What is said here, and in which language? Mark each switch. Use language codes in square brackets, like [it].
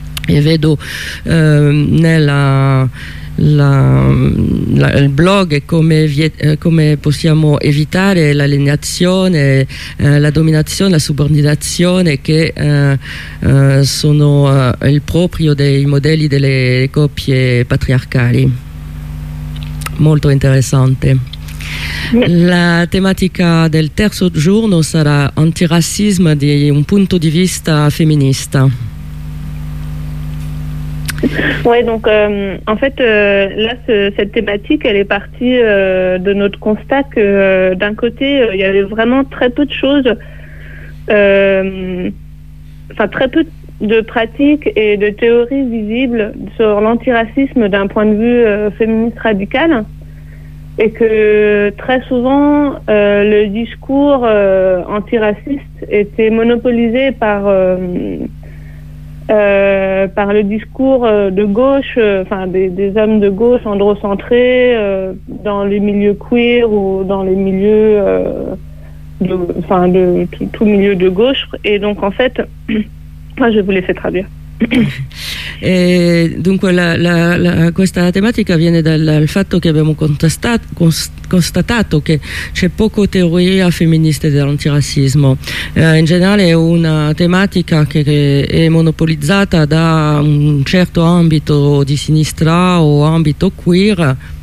[it] E vedo il blog come possiamo evitare l'alienazione, la dominazione, la subordinazione che sono il proprio dei modelli delle coppie patriarcali. Molto interessante. La tematica del terzo giorno sarà antirassismo di un punto di vista femminista. [fr] Ouais, donc en fait là cette thématique elle est partie de notre constat que d'un côté il y avait vraiment très peu de choses, très peu de pratiques et de théories visibles sur l'antiracisme d'un point de vue féministe radical, et que très souvent le discours antiraciste était monopolisé par le discours de gauche, des hommes de gauche androcentrés dans les milieux queer ou dans les milieux de tout milieu de gauche. Et donc en fait, je vous laisse traduire. [it] E dunque questa tematica viene dal fatto che abbiamo constatato che c'è poco teoria femminista dell'antirassismo. In generale è una tematica che è monopolizzata da un certo ambito di sinistra o ambito queer.